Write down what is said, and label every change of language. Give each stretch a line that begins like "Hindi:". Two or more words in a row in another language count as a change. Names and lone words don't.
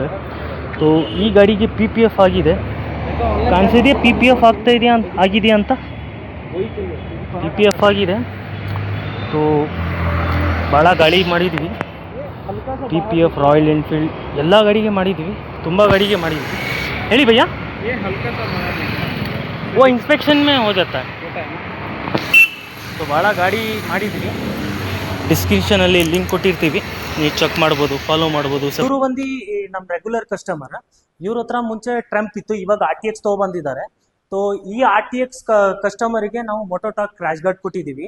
Kannada: ಸೊ ಈ ಗಾಡಿಗೆ PPF ಆಗಿದೆ, ಕಾಣಿಸಿದೆಯಾ? PPF ಆಗ್ತಾ ಇದೆಯಾ ಆಗಿದೆಯಾ ಅಂತ? PPF ಆಗಿದೆ. ಸೊ ಭಾಳ ಗಾಡಿ ಮಾಡಿದ್ವಿ, PPF ರಾಯಲ್ ಎನ್ಫೀಲ್ಡ್ ಎಲ್ಲ ಗಾಡಿಗೆ ಮಾಡಿದ್ವಿ, ತುಂಬ ಗಾಡಿಗೆ ಮಾಡಿದ್ವಿ. ಹೇಳಿ ಭಯ್ಯ.
Hindi: वो इंस्पेक्शन में हो जाता है.
Kannada: तो ಭಾಳ ಗಾಡಿ ಮಾಡಿದ್ವಿ. ಡಿಸ್ಕ್ರಿಪ್ಷನಲ್ಲಿ ಲಿಂಕ್ ಕೊಟ್ಟಿರ್ತೀವಿ, ನೀವು ಚೆಕ್ ಮಾಡ್ಬೋದು, ಫಾಲೋ ಮಾಡ್ಬೋದು. ಇವರು ಬಂದು ನಮ್ಮ
English: regular customer.
Kannada: ಇವ್ರ ಹತ್ರ ಮುಂಚೆ ಟ್ರಂಪ್ ಇತ್ತು, ಇವಾಗ RTX ತೊಗೊಬಂದಿದ್ದಾರೆ. ಸೊ ಈ RTX ಕಸ್ಟಮರಿಗೆ ನಾವು ಮೋಟೋಟಾಕ್
English: crash guard
Kannada: ಕೊಟ್ಟಿದ್ದೀವಿ.